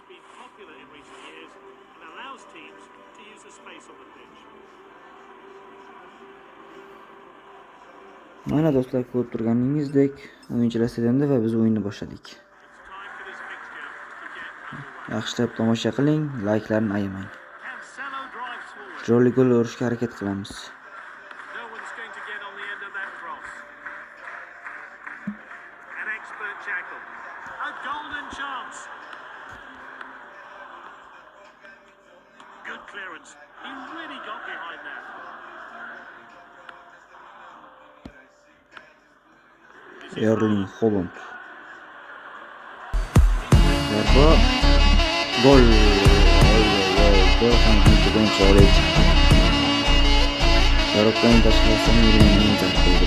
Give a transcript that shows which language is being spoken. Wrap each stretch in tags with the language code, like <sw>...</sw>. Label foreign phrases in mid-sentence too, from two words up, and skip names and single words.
<uz>Mana do'stlar, ko'rib turganingizdek o'yinchilar stadionda va biz o'yinni boshladik. Yaxshilab tomosha qiling, layklarni ayamang. Chiroyli gol urishga harakat qilamiz.</uz> <en>Good clearance. He really got behind that. Erling Haaland.</en> <uz>Zarba. Gol. Gol ham anchadan chiroyli chiqdi. Yaroqdan tashqarisidan yurgan zarba.</uz>